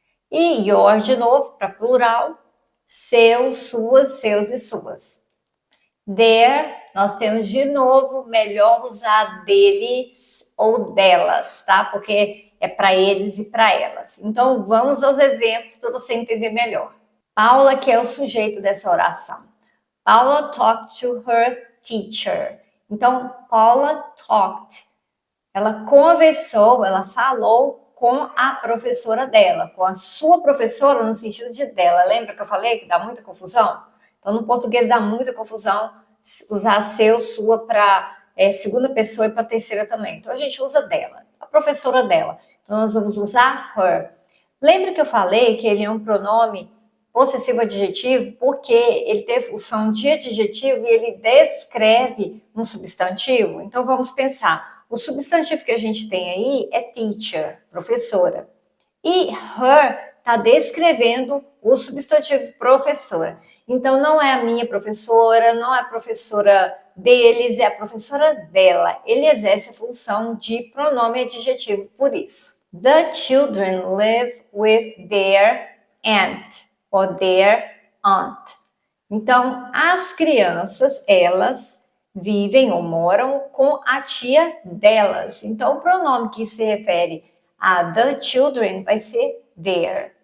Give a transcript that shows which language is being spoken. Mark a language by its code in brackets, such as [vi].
[pt] E your, de novo, para plural, seu, suas, seus e suas. Their, nós temos de novo, melhor usar deles ou delas, tá? Porque é para eles e para elas. Então, vamos aos exemplos para você entender melhor. Paula, que é o sujeito dessa oração. [en] Paula talked to her teacher. [pt] Então, Paula talked. Ela conversou, ela falou com a professora dela, com a sua professora no sentido de dela. Lembra que eu falei que dá muita confusão? Então, no português dá muita confusão usar seu, sua para segunda pessoa e para terceira também. Então, a gente usa dela, a professora dela. Então, nós vamos usar her. Lembra que eu falei que ele é um pronome possessivo adjetivo porque ele tem função de adjetivo e ele descreve um substantivo? Então, vamos pensar. O substantivo que a gente tem aí é teacher, professora. E her está descrevendo o substantivo professora. Então, não é a minha professora, não é a professora deles, é a professora dela. Ele exerce a função de pronome adjetivo por isso. [en] The children live with their aunt or their aunt. [pt] Então, as crianças, elas vivem ou moram com a tia delas. Então, o pronome que se refere a the children vai ser their.